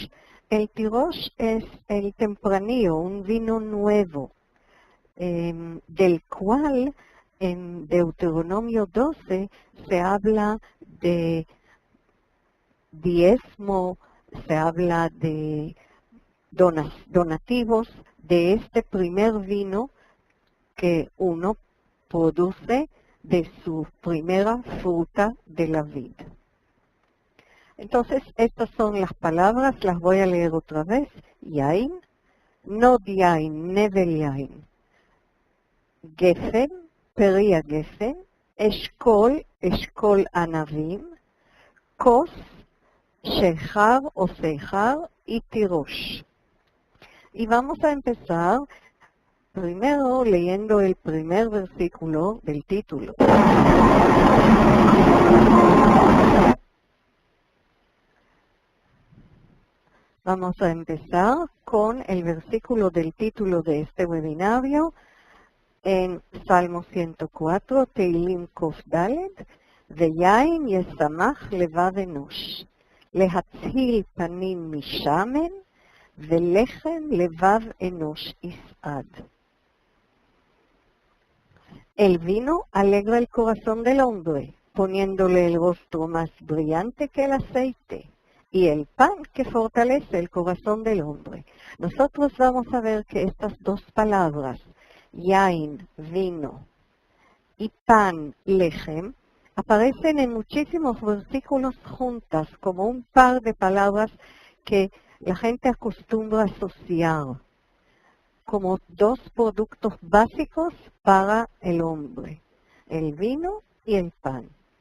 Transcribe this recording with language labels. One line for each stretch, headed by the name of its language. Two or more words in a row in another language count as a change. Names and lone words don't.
Spanish: El tirosh es el tempranillo, un vino nuevo, del cual en Deuteronomio 12 se habla de diezmo, se habla de donativos de este primer vino que uno produce de su primera fruta de la vid. Entonces, estas son las palabras, las voy a leer otra vez.
Hebrew: יין, נאד יין, נבל יין, גפן, פרי הגפן, אשכול ענבים, כוס, שיכר o seijar y tirosh.
Spanish: Y vamos a empezar primero leyendo el primer versículo del título. Vamos a empezar con el versículo del título de este webinario en Salmo 104,
Hebrew: תהילים קוף דלת, ויין ישמח לבב אנוש, להצהיל פנים משמן, ולחם לבב אנוש יסעד.
Spanish: El vino alegra el corazón del hombre, poniéndole el rostro más brillante que el aceite, y el pan que fortalece el corazón del hombre. Nosotros vamos a ver que estas dos palabras, yain, vino, y pan, lechem, aparecen en muchísimos versículos juntas, como un par de palabras que la gente acostumbra asociar como dos productos básicos para el hombre, el vino y el pan.